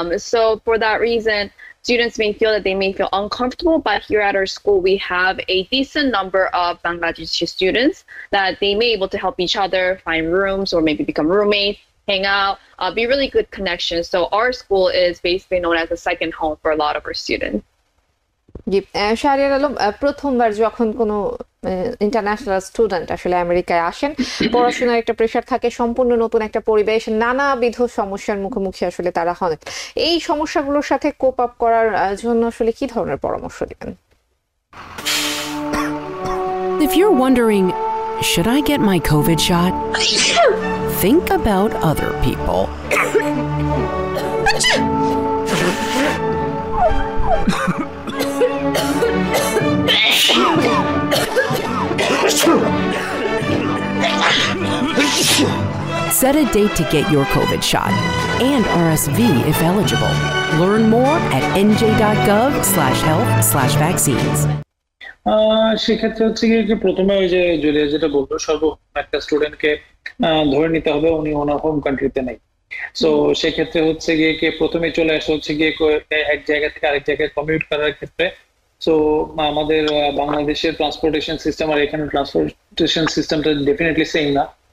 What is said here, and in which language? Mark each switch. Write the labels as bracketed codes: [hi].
[en] So for that reason, students may feel that they may feel uncomfortable, but here at our school, we have a decent number of Bangladeshi students that they may be able to help each other find rooms or maybe become roommates, hang out, be really good connections. So our school is basically known as a second home for a lot of our students. [bn] Shahriar Alam, প্রথমবার যখন কোনো international student আসলে আমেরিকায় আসেন, পড়াশোনার একটা pressure থাকে, সম্পূর্ণ নতুন একটা পরিবেশ, নানাবিধ সমস্যার মুখোমুখি আসলে তারা হন। এই সমস্যাগুলোর সাথে কোপ আপ করার জন্য আসলে কি ধরনের পরামর্শ দিবেন? [en] If you're wondering, should I get my COVID shot? Think about other people. Set a date to get your COVID shot and RSV if eligible. Learn more at nj.gov/health/vaccines. [bn] সেক্ষেত্রে হচ্ছে কি প্রথমে ওই যে জুলিয়া যেটা বললো, একটা স্টুডেন্টকে ধরে নিতে হবে উনি ওনার হোম কান্ট্রিতে নেই। সো সেক্ষেত্রে হচ্ছে গিয়ে প্রথমে চলে আসে হচ্ছে গিয়ে এক জায়গা থেকে আরেক জায়গায় কমিউট করার ক্ষেত্রে। সো আমাদের বাংলাদেশের ট্রান্সপোর্টেশন সিস্টেম আর এখানে ট্রান্সপোর্টেশন সিস্টেমটা ডেফিনেটলি সেম না।